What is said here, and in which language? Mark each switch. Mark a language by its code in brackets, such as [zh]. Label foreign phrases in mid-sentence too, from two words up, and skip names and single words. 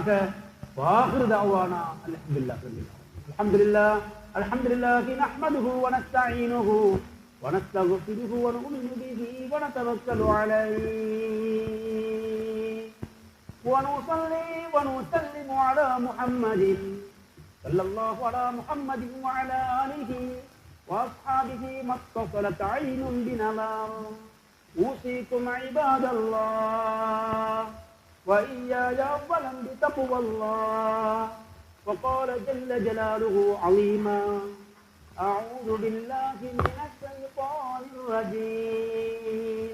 [ar] وآخر دعوانا الحمد لله الحمد لله نحمده ونستعينه ونستغفره ونؤمن به ونتوكل عليه ونصلي ونسلم على محمد صلى الله على محمد وعلى آله وأصحابه ما اتصلت عين بنظر. أوصيكم عباد الله وإياي أولا بتقوى الله. وقال جل جلاله عظيما: أعوذ بالله من الشيطان الرجيم.